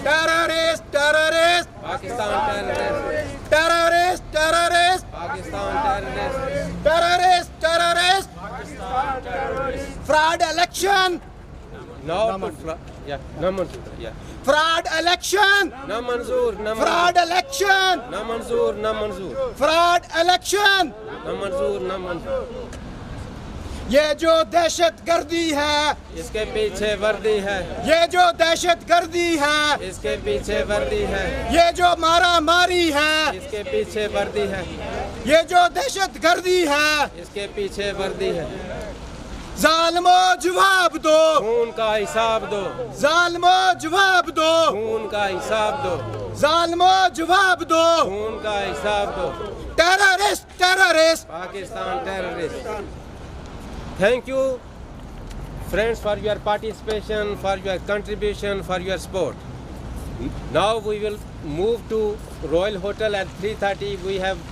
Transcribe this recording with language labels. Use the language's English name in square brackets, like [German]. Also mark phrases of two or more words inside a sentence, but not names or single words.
[English] terrorist, terrorist, Pakistan terrorist. terrorist, terrorist, Pakistan terrorist. terrorist, terrorist, fraud election, No Manzoor. Yeah. fraud election, No Manzoor. No fraud election, No Manzoor. No Manzoor. fraud election. No Manzoor. No Manzoor. [Urdu] یہ جو دہشت گردی ہے، اس کے پیچھے وردی ہے. یہ جو دہشت گردی ہے، اس کے پیچھے وردی ہے. یہ جو مارا ماری ہے، اس کے پیچھے وردی ہے. یہ جو دہشت گردی ہے، اس کے پیچھے وردی ہے. ظالمو جواب دو، خون کا حساب دو. ظالمو جواب دو، خون کا حساب دو. ظالمو جواب دو. خون کا حساب دو. [English] terrorist, terrorist. Pakistan terrorist. Thank you, friends, for your participation, for your contribution, for your support. Now we will move to Royal Hotel at 3:30. We have